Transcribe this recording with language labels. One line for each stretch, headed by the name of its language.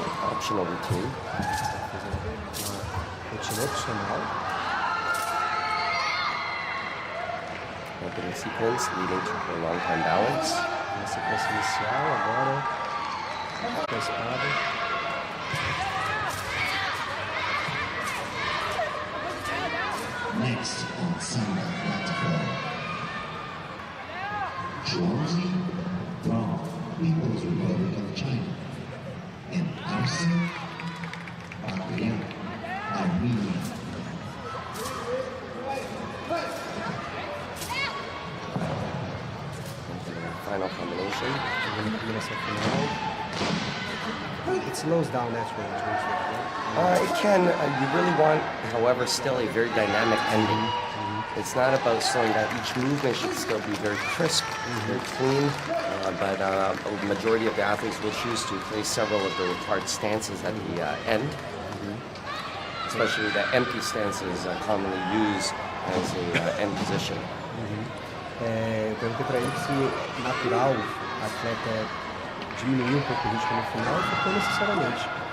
English: Optional routine.
Portuguese: Routine opcional.
English: Opening sequence leading to her long time balance.
Portuguese: Na sequência inicial, agora com a espada.
English: Next on Sunday platform, Jianshu from People's Republic of China and Arsen Armenia. Final combination. It slows down naturally. It can. You really want, however, still a very dynamic ending. It's not about slowing down. Each movement should still be very crisp, very clean. But a majority of the athletes will choose to place several of the required stances at the end. Especially the empty stances commonly used as a end position.
Portuguese: Perguntei para ele se natural a atleta diminuir um pouco o ritmo no final, não necessariamente.